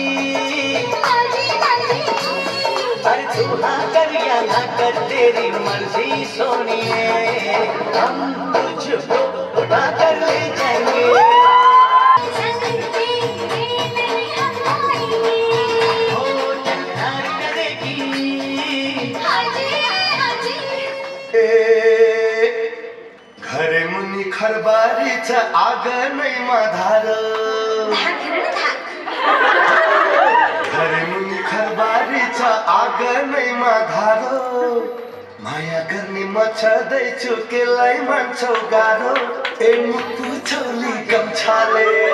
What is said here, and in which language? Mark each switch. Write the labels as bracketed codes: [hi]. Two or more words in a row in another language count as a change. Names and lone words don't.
[hi] अरे तू हाँ कर या ना कर तेरी मर्जी सोनिए हम तुझको उठा कर ले जाएंगे ओ चल प्यार करेगी [ne] घरे मुनि खरबारी छ आँगनैमा धार घरे मुनि खरबारी छ आँगनैमा धार माया गर्ने म छँदैछु केलाई मान्छौ गाह्रो ए मुटु छोली गम्छाले